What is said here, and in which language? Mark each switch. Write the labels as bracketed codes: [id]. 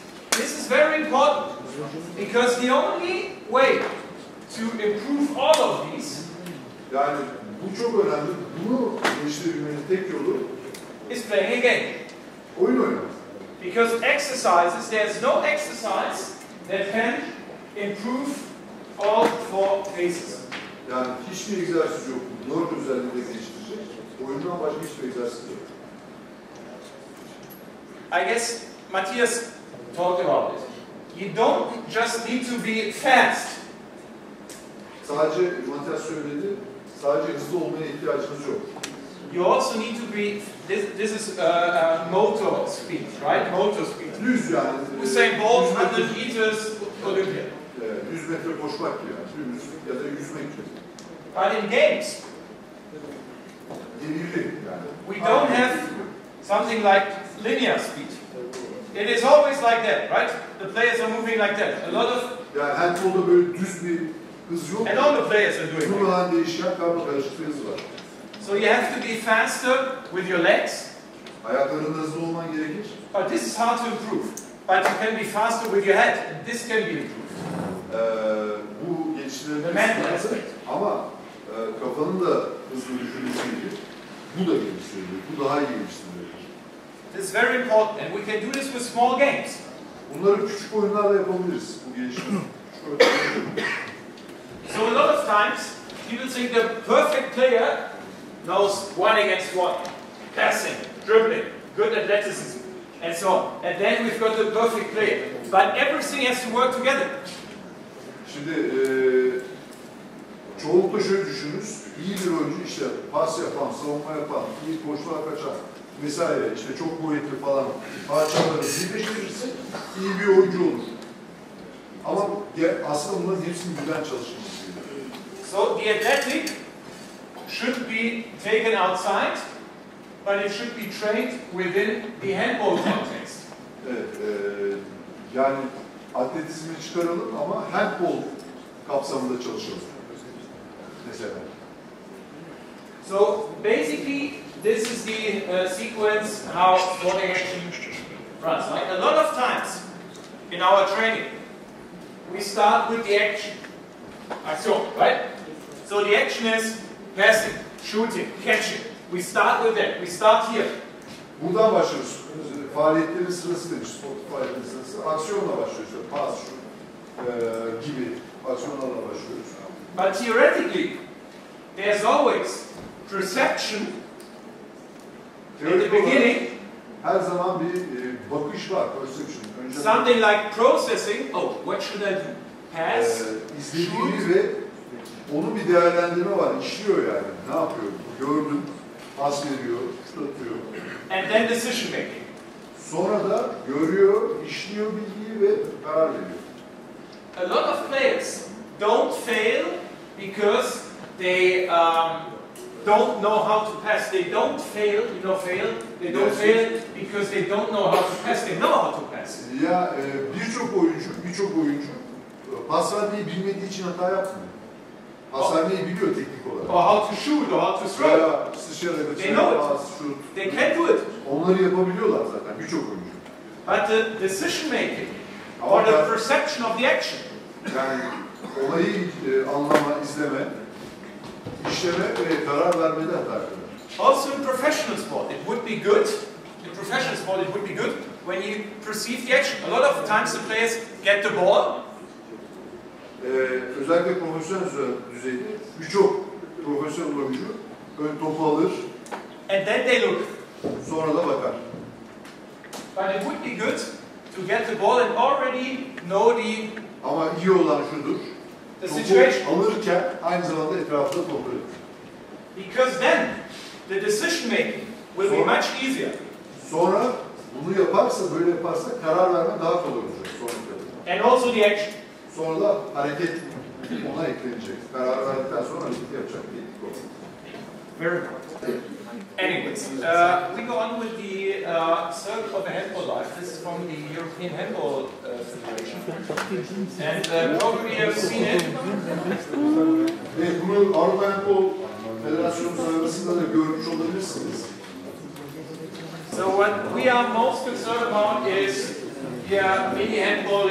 [en] This is very important because the only way to improve all of these [tr] Yani bu çok önemli. Bunu geliştirebilmenin tek yolu [en] is playing a game. [tr] oyun oynamak. [en] Because exercises, there's no exercise that can improve all 4 phases. [tr] Yani hiçbir egzersiz yok. 4 özelliğini de geliştirecek. Oyundan başka hiçbir egzersiz yok. [en] I guess Matthias talked about it. You don't just need to be fast. [tr] Sadece Matthias söyledi, sadece hızlı olmaya ihtiyacınız yok. [en] You also need to be, this is motor speed, right? Motor speed. [tr] 100 yani. [en] Usain Bolt, 100 meters, Olympia. [tr] 100 metre koşmak yani. 100 ya da 100 metre. [en] But in games, [tr] Devirli yani. [en] we don't have something like linear speed. It is always like that, right? The players are moving like that. A lot of, [tr] Yani handball'da böyle düz bir hız yok. [en] and all the players are doing it. [tr] Durmadan değişen karmakarışık bir hız var. [en] So you have to be faster with your legs, [tr] Ayaklarında hızlı olman gerekir. [en] but this is hard to improve. But you can be faster with your head, and this can be improved. [tr] Bu geliştirilebilir. [en] The mental aspect. [tr] Ama kafanın da hızlı düşünmesi gerekir. Bu da geliştirilebilir. Bu daha iyi geliştirilebilir. [en] This is very important, and we can do this with small games. [tr] Bunları küçük oyunlarla yapabiliriz. Bu geliştirme. [en] So a lot of times, people think the perfect player knows 1 against 1, passing, dribbling, good athleticism. and so on. And then we've got the perfect play. But everything has to work together. [tr] Şimdi çoğunlukla şöyle düşünürüz. İyi bir oyuncu işte pas yapan, savunma yapan, iyi koşular kaçan vesaire işte çok kuvvetli falan parçaları birleştirirse iyi bir oyuncu olur. Ama aslında bunların hepsinin birden çalışması gerekiyor. So the athletic should be taken outside, but it should be trained within the handball context. Evet, yani atletizmi çıkaralım ama handball kapsamında çalışalım. Mesela. [en] So basically, this is the sequence how sporting action runs. Like a lot of times in our training, we start with the action. Action, right? So the action is passing, shooting, catching. We start with that. We start here. [tr] Buradan başlıyoruz. Faaliyetlerin sırası demiş, spor faaliyetlerin sırası. Aksiyonla başlıyoruz. Pas, şut gibi aksiyonlarla başlıyoruz. [en] But theoretically, there's always perception in the beginning. [tr] Her zaman bir bakış var, perception. Önce [en] something like processing. Oh, what should I do? Pass, [tr] izlediğini ve onun bir değerlendirme var. İşliyor yani. Ne yapıyor? Gördüm, pas veriyor, şut atıyor. [en] And then decision making. [tr] Sonra da görüyor, işliyor bilgiyi ve karar veriyor. [en] A lot of players don't fail because they don't know how to pass. They don't fail, fail. They don't fail because they don't know how to pass. They know how to pass. [tr] Ya birçok oyuncu pas vermeyi bilmediği için hata yapmıyor. Pas vermeyi biliyor teknik olarak. [en] Or how to shoot, or how to throw. [tr] Veya sıçrayarak, pas, şut. [en] They can do it. [tr] Onları yapabiliyorlar zaten birçok oyuncu. [en] But the decision making or the perception of the action. [tr] Yani olayı anlama, izleme, işleme ve karar vermede hata yapıyor. [en] Also in professional sport, it would be good. In professional sport, it would be good when you perceive the action. A lot of times the players get the ball. [tr] Özellikle profesyonel düzeyde birçok profesyonel oyuncu ön topu alır. [en] And then they look. [tr] Sonra da bakar. [en] But it would be good to get the ball and already know the [tr] Ama iyi olan şudur. [en] situation. [tr] Alırken aynı zamanda etrafında kontrol et. [en] Because then the decision making will be much easier. [tr] Sonra bunu yaparsa, böyle yaparsa karar verme daha kolay olacak. [en] And also the action. [tr] Sonra da hareket ona eklenecek. Karar verdikten sonra hareket yapacak. [en] Very important. Anyways, we go on with the circle of the handball life. This is from the European Handball Federation. And probably you have seen it. [tr] Bunu Avrupa Hentbol Federasyonu sırasında da görmüş olabilirsiniz. [en] So what we are most concerned about is, mini handball.